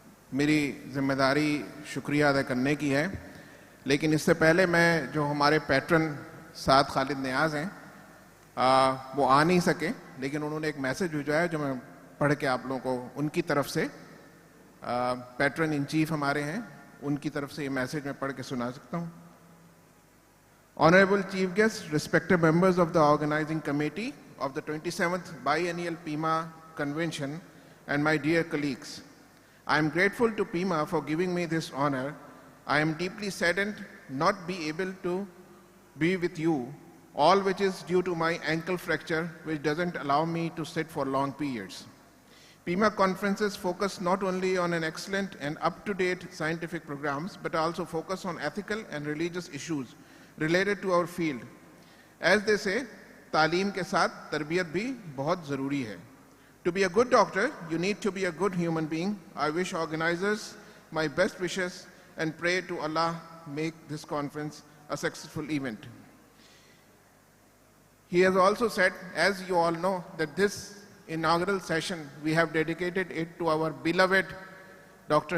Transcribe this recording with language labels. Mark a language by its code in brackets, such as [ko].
[hi] मेरी जिम्मेदारी शुक्रिया अदा करने की है, लेकिन इससे पहले मैं जो हमारे पैट्रन साद खालिद नियाज़ हैं वो आ नहीं सके, लेकिन उन्होंने एक मैसेज भेजा है जो मैं पढ़ के आप लोगों को उनकी तरफ से, पैट्रन इन चीफ हमारे हैं, उनकी तरफ से ये मैसेज मैं पढ़ के सुना सकता हूँ. [en] Honorable Chief Guests, respected members of the organizing committee of the 27th Biennial PIMA Convention, and my dear colleagues, I am grateful to PIMA for giving me this honor. I am deeply saddened not be able to be with you, all which is due to my ankle fracture, which doesn't allow me to sit for long periods. PIMA conferences focus not only on an excellent and up-to-date scientific programs, but also focus on ethical and religious issues related to our field. [hi] As they say, तालीम के साथ तरबियत भी बहुत ज़रूरी है. [en] To be a good doctor, you need to be a good human being. I wish organizers my best wishes and pray to Allah make this conference a successful event. He has also said, as you all know, that this inaugural session, we have dedicated it to our beloved Dr.